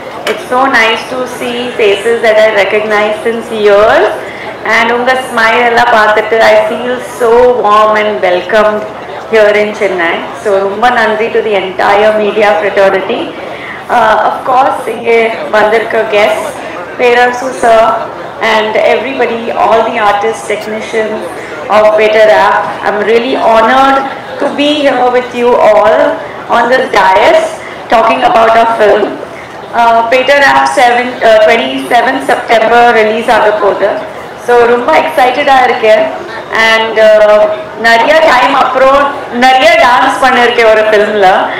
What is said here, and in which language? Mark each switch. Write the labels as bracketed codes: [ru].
[en] It's so nice to see faces that I recognise since years. And [ta] உங்கள் smile எல்லாம் பார்த்துட்டு [en] I feel so warm and welcome here in Chennai. So [ta] ரொம்ப நன்றி [en] To the entire media fraternity. Of course [ta] இங்கே வந்திருக்க [en] Guest Perarasu sir, and everybody, all the artists, technicians of Peter App. I'm really honored to be here with you all on this dais talking about our film. Peter App 27 September release [ta] ஆகப்போகுது. So ரொம்ப எக்ஸைட்டடாக இருக்கேன். And நிறைய time அப்புறம் நிறைய dance பண்ணியிருக்கேன் ஒரு ஃபிலிமில்.